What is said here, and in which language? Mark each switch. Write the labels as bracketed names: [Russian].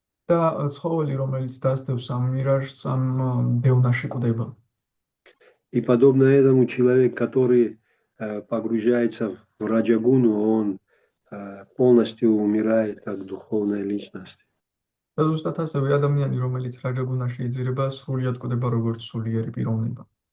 [Georgian] და ცხოველი, რომელიც დასდევს ამ მირაჟს, ამ დევნაში კვდება. [Russian] И подобно этому человек, который погружается в раджагуну, он полностью умирает как духовная личность. [Georgian] და ზუსტად ასევე ადამიანი, რომელიც რაჯაგუნაში იძირება, სრულიად კვდება როგორც სულიერი პიროვნება.